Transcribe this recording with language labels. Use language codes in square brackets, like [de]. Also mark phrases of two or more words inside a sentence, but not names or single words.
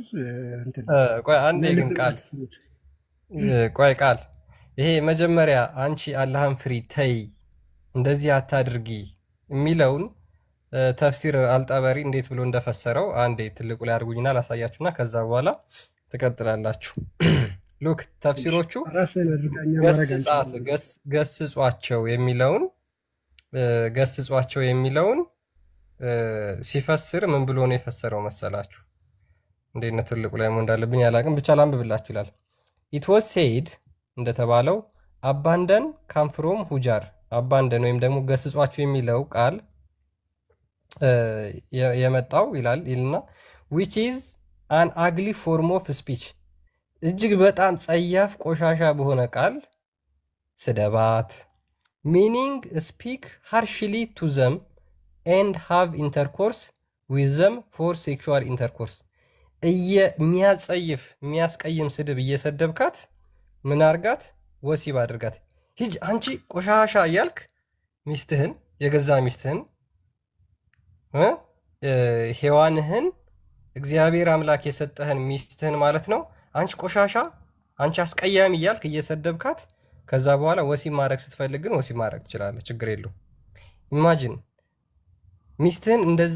[am] ቆይ አንዴ ግን ቃል ይሄ መጀመሪያ አንቺ አላህን ፍሪ ተይ እንደዚህ አታድርጊ የሚለውን ተፍሲር አልጠበሪ እንዴት ብሎ እንደፈሰረው አንዴ ትልቁ ላይ አድርጉኝና ላሳያችሁና ከዛ በኋላ ትቀጥላላችሁ። ሉክ ተፍሲሮቹ ገስጿቸው የሚለውን ሲፈስር ምን ብሎ ነው የፈሰረው መሰላችሁ? እንዴት ነው ትልቁ ላይ እንዳለብኝ ያላቅም ብቻ ላንብብላችሁ ይላል። [en] It was said [am] እንደተባለው [en] abandon come from hujr abandon [am] ወይም ደግሞ ገስጿቸው የሚለው ቃል የመጣው ይልና [en] which is an ugly form of speech [am] እጅግ በጣም ጸያፍ ቆሻሻ በሆነ ቃል ስደባት [en] meaning speak harshly to them and have intercourse with them for sexual intercourse [am] የሚያጸይፍ የሚያስቀይም ስድብ እየሰደብካት ምን አርጋት ወሲብ አድርጋት ሂጅ አንቺ ቆሻሻ እያልክ ሚስትህን የገዛ ሚስትህን ሔዋንህን እግዚአብሔር አምላክ የሰጠህን ሚስትህን ማለት ነው አንቺ ቆሻሻ አንቺ አስቀያሚ እያልክ እየሰደብካት ከዛ በኋላ ወሲብ ማድረግ ስትፈልግ ግን ወሲብ ማድረግ ትችላለህ ችግር የለውም ኢማጂን ሚስትህን እንደዛ